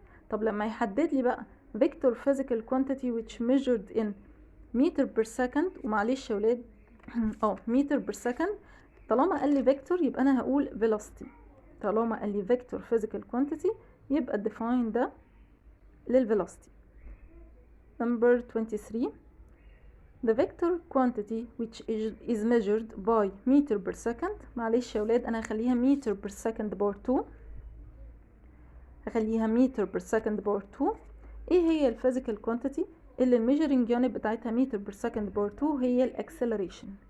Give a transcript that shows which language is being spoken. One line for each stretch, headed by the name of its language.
Arabic: طب لما يحدد لي بقى
English: vector physical quantity which measured in meter per second،
Arabic: ومعلش يا ولاد meter per second، طالما قال لي vector يبقى انا هقول velocity. طالما قال لي vector physical quantity يبقى define ده للvelocity.
English: Number 23. The vector quantity which is measured by meter per second،
Arabic: معلش يا ولاد انا هخليها
English: meter per second power 2، هخليها meter per second power 2.
Arabic: ايه هي الفيزيكال كوانتيتي اللي الميجرنج يونت بتاعتها meter per second باور 2؟ هي الاكسلريشن.